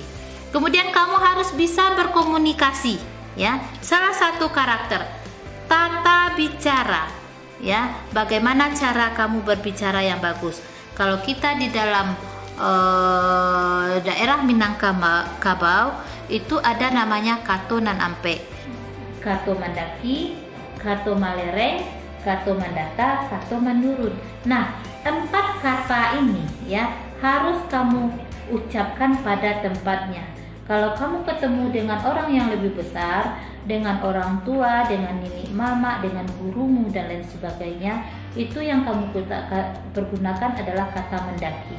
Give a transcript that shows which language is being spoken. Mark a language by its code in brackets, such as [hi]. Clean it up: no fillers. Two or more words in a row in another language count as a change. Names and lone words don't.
[id] Kemudian kamu harus bisa berkomunikasi, ya. Salah satu karakter tata bicara, ya. Bagaimana cara kamu berbicara yang bagus? Kalau kita di dalam daerah Minangkabau itu ada namanya [min] Kato nan Ampe, Kato Mandaki, Kato Malereng, Kato Mandata, Kato Menurun. [id] Nah, 4 kata ini ya harus kamu ucapkan pada tempatnya. Kalau kamu ketemu dengan orang yang lebih besar, dengan orang tua, dengan nenek mama, dengan gurumu dan lain sebagainya, itu yang kamu pergunakan adalah kata mendaki.